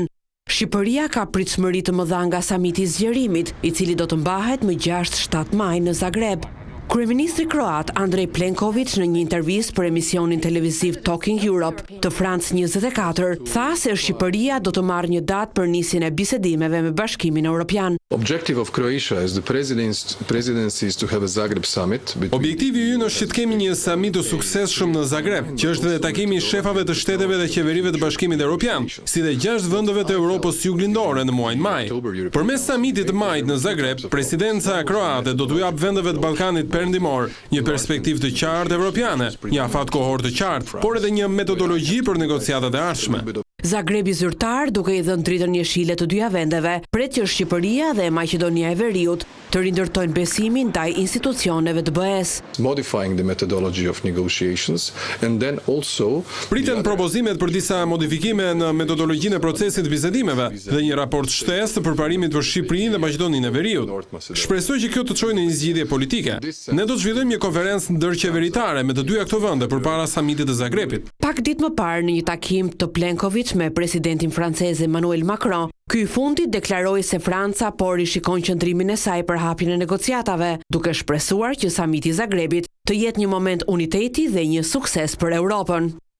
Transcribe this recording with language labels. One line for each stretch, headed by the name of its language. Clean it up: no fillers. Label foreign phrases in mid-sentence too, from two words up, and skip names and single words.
Albanian: Shqipëria ka pritshmëri të mëdha nga samiti i zgjerimit, i cili do të mbahet më 6-7 maj në Zagreb. Kryeministri kroat Andrej Plenković në një intervistë për emisionin televiziv Talking Europe të France 24 tha se Shqipëria do të marrë një datë për nisjen e bisedimeve me Bashkimin Evropian.
English: Objective of Croatia as the presidency is to have a Zagreb summit.
Albanian: Objektivi ynë është që të kemi një samit të suksesshëm në Zagreb, që është edhe takimi i shefave të shteteve dhe qeverive të Bashkimit Evropian, si dhe 6 vendeve të Evropës juglindore në muajin maj. Përmes samitit të majit në Zagreb, presidenca kroate do t'u jap vendeve të Ballkanit perëndimor një perspektivë të qartë evropiane, një afat kohor të qartë, por edhe një metodologji për negociatat e ardhshme. Zagrebi zyrtar, duke i dhënë dritën jeshile të dyja vendeve, pret që Shqipëria dhe Maqedonia e Veriut të rindërtojnë besimin ndaj institucioneve të BE-s.
English: Modifying the methodology of negotiations and then also
Albanian: priten propozimet për disa modifikime në metodologjinë e procesit të bisedimeve dhe një raport shtesë të përparimit për Shqipërinë dhe Maqedoninë e Veriut. Shpresoj që kjo të çojë në një zgjidhje politike. Ne do të zhvillojmë një konferencë ndërqeveritare me të dyja këto vende përpara samitit të Zagrebit. Pak ditë më parë në një takim të Plenković me presidentin francez Emmanuel Macron, ky i fundit deklaroi se Franca po rishikon qëndrimin e saj për hapjen e negociatave, duke shpresuar që samiti i Zagrebit të jetë një moment uniteti dhe një sukses për Europën.